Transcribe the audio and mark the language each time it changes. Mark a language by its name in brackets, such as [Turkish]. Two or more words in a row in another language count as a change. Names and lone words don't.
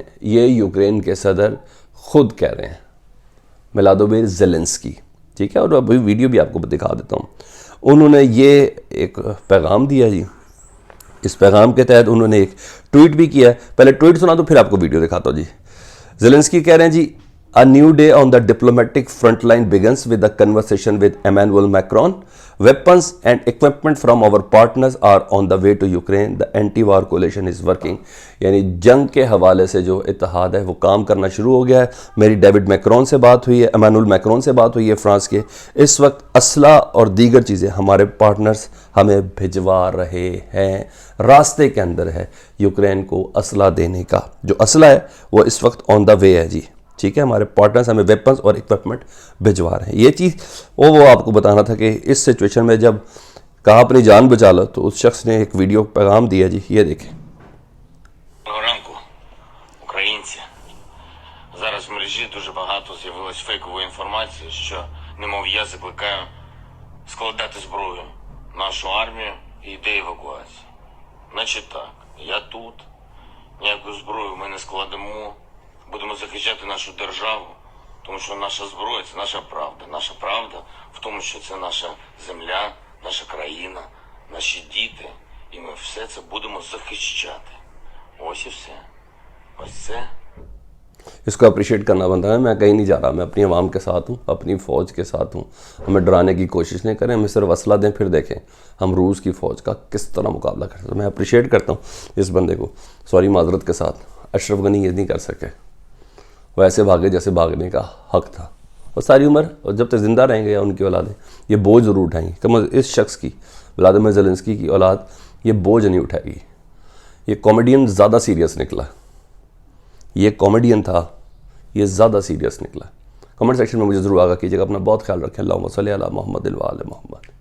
[Urdu] یہ یوکرین کے صدر خود کہہ رہے ہیں، ولادیمیر زیلنسکی. ٹھیک ہے، اور ابھی ویڈیو بھی آپ کو دکھا دیتا ہوں۔ انہوں نے یہ ایک پیغام دیا جی. اس پیغام کے تحت انہوں نے ایک ٹویٹ بھی کیا ہے. پہلے ٹویٹ سنا دو پھر آپ کو ویڈیو دکھاتا ہوں جی. زیلنسکی کہہ رہے ہیں جی, [English] A new day on the diplomatic front line begins with the conversation with Emmanuel Macron. Weapons and equipment from our partners are on the way to Ukraine. The anti-war coalition is working. [Urdu] یعنی جنگ کے حوالے سے جو اتحاد ہے وہ کام کرنا شروع ہو گیا ہے. میری ڈیوڈ میکرون سے بات ہوئی ہے، ایمانوئل میکرون سے بات ہوئی ہے فرانس کے. اس وقت اسلحہ اور دیگر چیزیں ہمارے پارٹنرز ہمیں بھجوا رہے ہیں، راستے کے اندر ہے یوکرین کو اسلحہ دینے کا. جو اسلحہ ہے وہ اس وقت [English] on the way [Urdu] ہے جی۔ ٹھیک ہے، ہمارے پارٹنرز ہمیں ویپنز اور ایکوپمنٹ بھجوا رہے ہیں. یہ چیز وہ آپ کو بتانا تھا کہ اس سچویشن میں جب کہا اپنی جان بچا لو، تو اس شخص نے ایک ویڈیو پیغام دیا جی، یہ دیکھیں. [Ukrainian] Ранку, українці. мережі дуже багато з'явилось фейкової інформації, що, немов я закликаю складати зброю нашу армію і йде евакуація. Значить так, я тут, ніяку зброю ми не складемо, будемо захищати нашу державу, тому що наша зброя – це наша правда. Наша правда в тому, що це наша земля, наша країна, наші діти, і ми все це будемо захищати. Ось і все. Ось це. [Urdu] اس کو اپریشیئیٹ کرنا بنتا ہے۔ میں کہیں نہیں جا رہا، میں اپنی عوام کے ساتھ ہوں، اپنی فوج کے ساتھ ہوں. ہمیں ڈرانے کی کوشش نہیں کریں، ہمیں صرف اسلحہ دیں، پھر دیکھیں ہم روس کی فوج کا کس طرح مقابلہ کر سکتے ہیں. میں اپریشیئیٹ کرتا ہوں اس بندے کو۔ سوری معذرت کے ساتھ، اشرف غنی یہ نہیں کر سکے، وہ ایسے بھاگے جیسے بھاگنے کا حق تھا. اور ساری عمر اور جب تک زندہ رہیں گے یا ان کی اولادیں یہ بوجھ ضرور اٹھائیں گی. کم اس شخص کی، ولادیمیر زیلنسکی کی اولاد یہ بوجھ نہیں اٹھائے گی. یہ کامیڈین زیادہ سیریس نکلا، یہ کامیڈین تھا، یہ زیادہ سیریس نکلا. [English] comment section [Urdu] میں مجھے ضرور آگاہ کیجیے گا. اپنا بہت خیال رکھیں. [Arabic] اللهم صل على محمد وآل محمد.